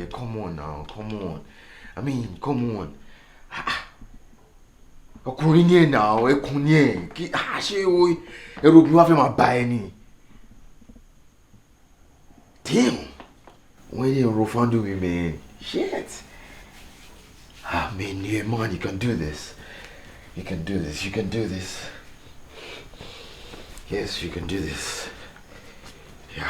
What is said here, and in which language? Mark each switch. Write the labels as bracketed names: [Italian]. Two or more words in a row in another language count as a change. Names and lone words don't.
[English] Come on now, come on. I mean, come on. [Yoruba] Ọkùnrin ni ẹ now, ẹkùn ni ẹ. Kí ṣé o ẹrù bí wàá fẹ́ máa bá ẹ ni. [English] Damn. When you refund me, man. Shit. Man, yeah, man, you can do this. You can do this. Yes, you can do this. Yeah.